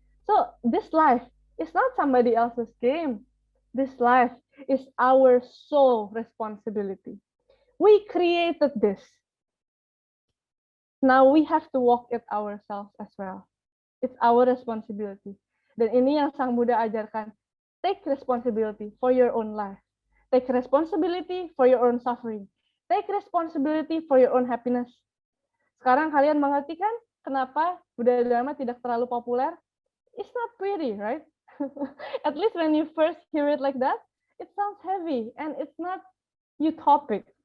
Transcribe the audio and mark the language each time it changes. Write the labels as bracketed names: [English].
[English] So this life is not somebody else's game. This life is our sole responsibility. We created this. Now we have to walk it ourselves as well. It's our responsibility. [Indonesian] Dan ini yang Sang Buddha ajarkan. [English] Take responsibility for your own life. Take responsibility for your own suffering. Take responsibility for your own happiness. [Indonesian] Sekarang kalian mengerti kan kenapa Buddha Dharma tidak terlalu populer? [English] It's not pretty, right? At least when you first hear it like that, it sounds heavy and it's not utopic.